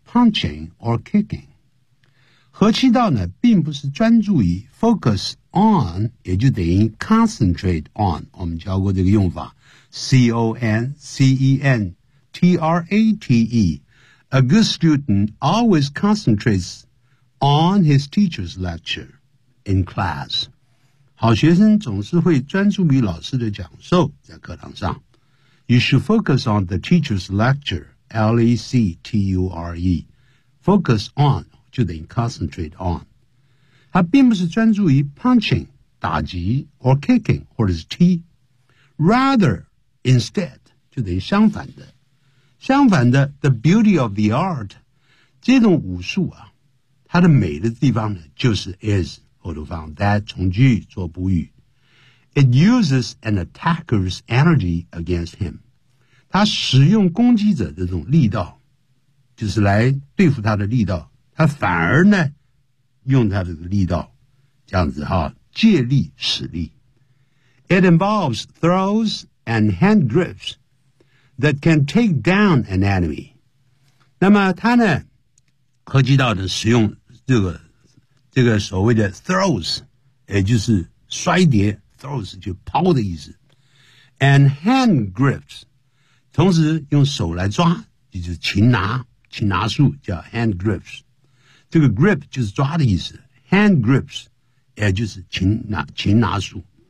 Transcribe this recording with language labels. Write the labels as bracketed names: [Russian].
[English] punching or kicking. [Chinese] 和气道呢并不是专注于 focus on, 也就等于 concentrate on, 我们教过这个用法 C-O-N-C-E-N-T-R-A-T-E. [English] A good student always concentrates on his teacher's lecture in class. [Chinese] 好学生总是会专注于老师的讲授在课堂上。 [English] You should focus on the teacher's lecture, L-E-C-T-U-R-E. [Chinese] Focus on, 就等于 concentrate on. 他并不是专注于 punching, 打击 or kicking, 或者是踢。 Rather, instead, 就等于相反的。相反的 [English] the beauty of the art, [Chinese] 这种武术啊它的美的地方呢就是 is, 后头放 that, 从句做补语。 [English] It uses an attacker's energy against him. [Chinese] 他使用攻击者的这种力道就是来对付他的力道。他反而呢用他的力道这样子哈借力使力。 [English] It involves throws and hand grips that can take down an enemy. [Chinese] 那么他呢和击道的使用这个所谓的 throws, 也就是摔跌。 Throws 就抛的意思 [English] and hand grips [Chinese] 同时用手来抓就是擒拿术叫 hand grips 这个 grip 就是抓的意思 hand grips 也就是擒拿术